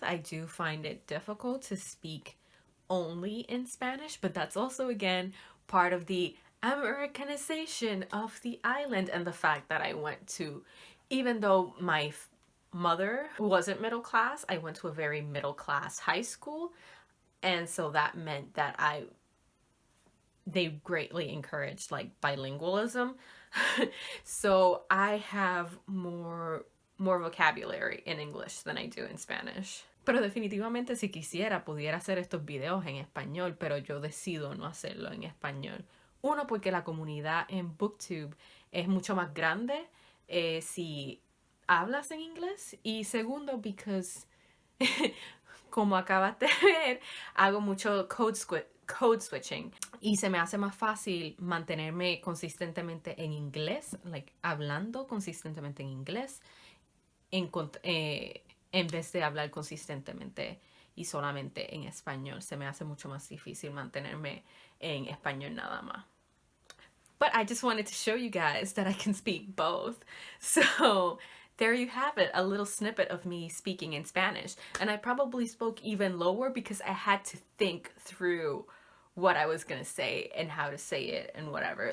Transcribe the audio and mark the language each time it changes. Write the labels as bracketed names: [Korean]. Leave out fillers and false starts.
[English] I do find it difficult to speak only in Spanish, but that's also, again, part of the Americanization of the island and the fact that I went to, even though my mother wasn't middle class, I went to a very middle class high school, and so that meant that they greatly encouraged like bilingualism. So I have more vocabulary in English than I do in Spanish. [Spanish] Pero definitivamente si quisiera pudiera hacer estos videos en español, pero yo decido no hacerlo en español. Uno, porque la comunidad en Booktube es mucho más grande si hablas en inglés. Y segundo, [English] because [Spanish] como acabas de ver, hago mucho code switching y se me hace más fácil mantenerme consistentemente en inglés, [English] like [Spanish] hablando consistentemente en inglés, en vez de hablar consistentemente y solamente en español. Se me hace mucho más difícil mantenerme en español nada más. [English] But I just wanted to show you guys that I can speak both. So there you have it, a little snippet of me speaking in Spanish. And I probably spoke even lower because I had to think through what I was gonna say and how to say it and whatever.